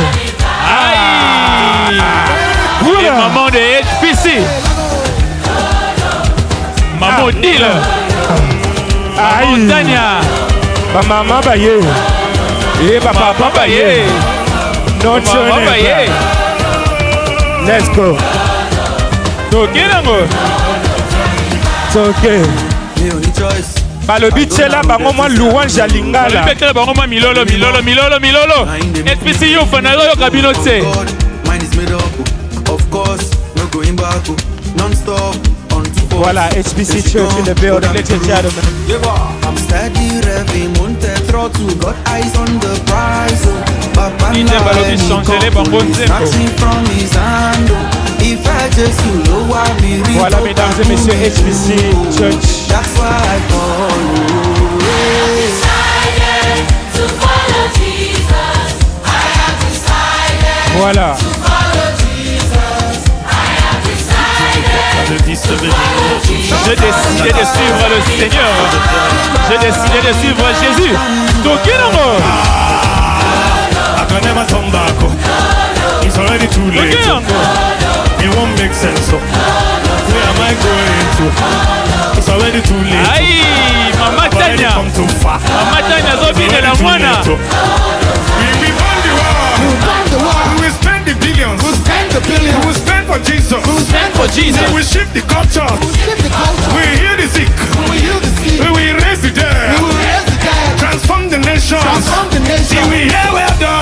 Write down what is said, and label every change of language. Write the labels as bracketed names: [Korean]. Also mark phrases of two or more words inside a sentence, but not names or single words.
[French] Aïe. Les mamans de HPC. Maman Dila. Maman Tania. [Lingala] Ba mama ba ye. Ba papa ba ye. [French] Non [Lingala] ba ye. [English] Let's go. [Lingala] Toke nango. Toke. Balobi tshela bango mwa louange ya lingala. Betela bango mwa milolo. HPC Youth na yo kabino tse. [English] Of course, no going back, non-stop, on to force. Voilà, HPC Church in the building, ladies and gentlemen. I'm steady revving, monte throttle, got eyes on the prize. Papa snatching from his hand. If I just lower me, [French] voilà, mesdames et messieurs, HPC Church. [English] That's why I follow. Decided to follow Jesus. I have decided. [French] Voilà. J'ai décidé de suivre le Seigneur. J'ai décidé de suivre Jésus. [Lingala] Tokinamo. [English] I can never turn back. It's already too late. It won't make sense. Where am I going to? It's already too late. [Lingala] Aïe, Mama Tania. Mama Tania zobine la mwana. [English] We won the war. We will spend the billions. We will spend for Jesus. We will shift the culture. We will heal the sick. We will raise the dead. Transform the nation. We will hear well done.